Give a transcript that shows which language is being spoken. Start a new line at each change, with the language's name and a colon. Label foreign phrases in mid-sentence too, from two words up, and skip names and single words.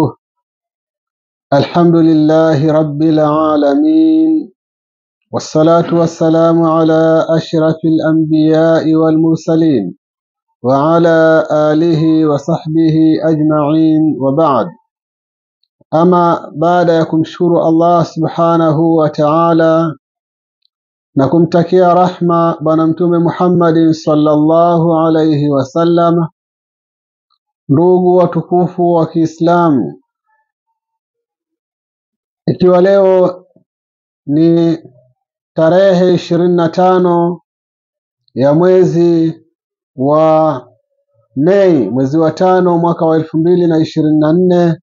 Arabic: الحمد لله رب العالمين، والصلاة والسلام على أشرف الأنبياء والمرسلين وعلى آله وصحبه أجمعين، وبعد. أما بعد يكمشكر الله سبحانه وتعالى
Swahili: nakumtakia rahma bwana mtume Muhammad
Arabic: صلى الله عليه وسلم.
Swahili: Ndugu watukufu wa Kiislamu, ikiwa leo ni tarehe 25 ya mwezi wa Mei, mwezi wa 5 mwaka wa 2024,